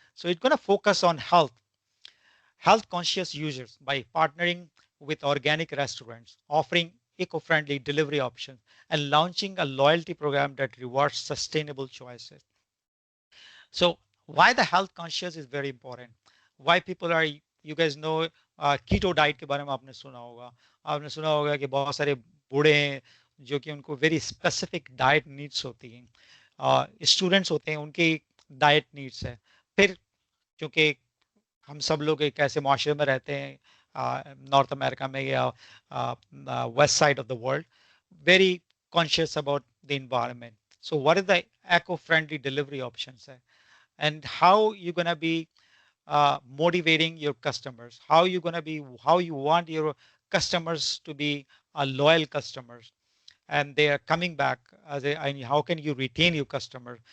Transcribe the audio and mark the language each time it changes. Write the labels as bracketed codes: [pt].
[en] So it's going to focus on health conscious users by partnering with organic restaurants, offering eco-friendly delivery options, and launching a loyalty program that rewards sustainable choices. So why the health conscious is very important. Why people are, you guys know, [hi] keto diet के बारे में आपने सुना होगा. आपने सुना होगा कि बहुत सारे बूढ़े हैं जो कि उनको [en] very specific diet needs [hi] होती हैं. स्टूडेंट्स होते हैं, उनकी डाइट नीड्स है. फिर क्योंकि हम सब लोग एक ऐसे माशरे में रहते हैं नॉर्थ अमेरिका में या [en] West side of the world, very conscious about the environment. So what is the eco friendly delivery options [hi] है, [en] and how you're going to be motivating your customers, how you want your customers to be loyal customers, and they are coming back and how can you retain your customers.